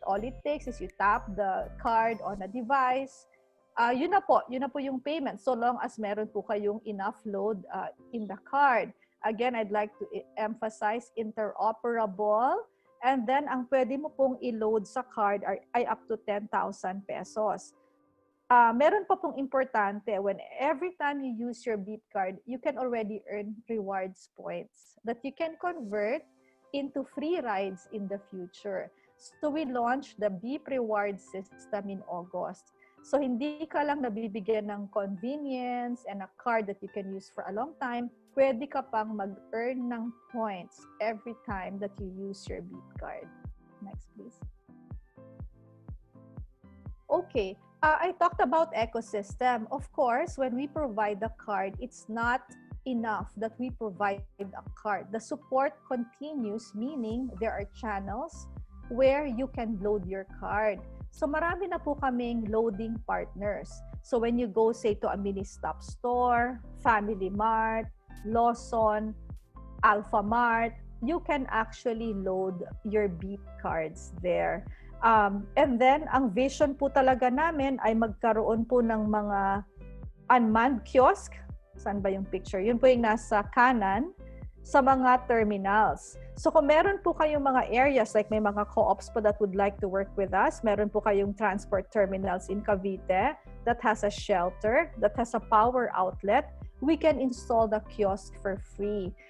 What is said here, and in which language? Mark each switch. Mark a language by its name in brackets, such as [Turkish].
[English] All it takes is you tap the card on a device. [Filipino] Yun na po yung payment. [English] So long as meron po kayong enough load in the card. Again, I'd like to emphasize interoperable. [Filipino] And then, ang pwede mo pong i-load sa card ay up to 10,000 pesos. Meron pa pong importante, [English] every time you use your beep card, you can already earn rewards points that you can convert into free rides in the future. So we launched the beep reward system in August. [Filipino] So hindi ka lang nabibigyan ng convenience [English] and a card that you can use for a long time, [Filipino] pwede ka pang mag-earn ng points [English] every time that you use your beep card. Next, please. Okay, I talked about ecosystem. Of course, when we provide the card, it's not enough that we provide a card. The support continues, meaning there are channels where you can load your card. [Filipino] So marami na po kaming loading partners. [English] So when you go, say, to a mini stop store, Family Mart, Lawson, Alpha Mart, you can actually load your beep cards there. [Filipino] And then, ang vision po talaga namin ay magkaroon po ng mga unmanned kiosk. Saan ba yung picture? Yun po yung nasa kanan sa mga terminals. So kung meron po kayong mga areas, [English] like may mga co-ops po that would like to work with us, [Filipino] meron po kayong [English] transport terminals in Cavite that has a shelter, that has a power outlet, we can install the kiosk for free.